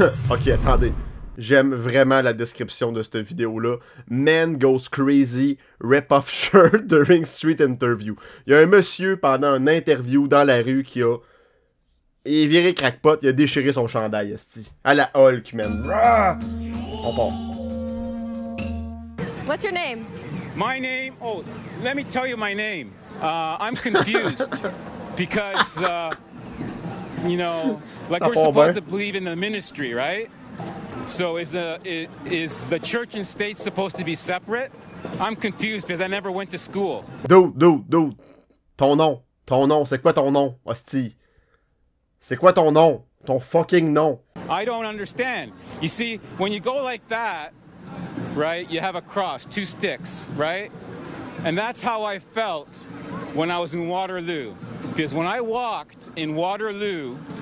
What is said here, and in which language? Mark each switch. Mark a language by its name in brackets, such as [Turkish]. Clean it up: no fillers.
[French] Ok, attendez. J'aime vraiment la description de cette vidéo-là. [English] Man goes crazy, rip-off shirt during street interview. [French] Il y a un monsieur pendant une interview dans la rue qui a... Il est viré crackpot, il a déchiré son chandail, esti. À la Hulk, man. On part. [English] What's your name? My name? Oh, let me tell you my name. I'm confused because, you know, like we're supposed to believe in the ministry, right? So is the church and state supposed to be separate? I'm confused because I never went to school. Dude. [French] Ton nom, c'est quoi ton nom, hostie? C'est quoi ton nom? Ton fucking nom. [English] I don't understand. You see, when you go like that, right, you have a cross, 2 sticks, right? And that's how I felt when I was in Waterloo. Because when I walked in Waterloo...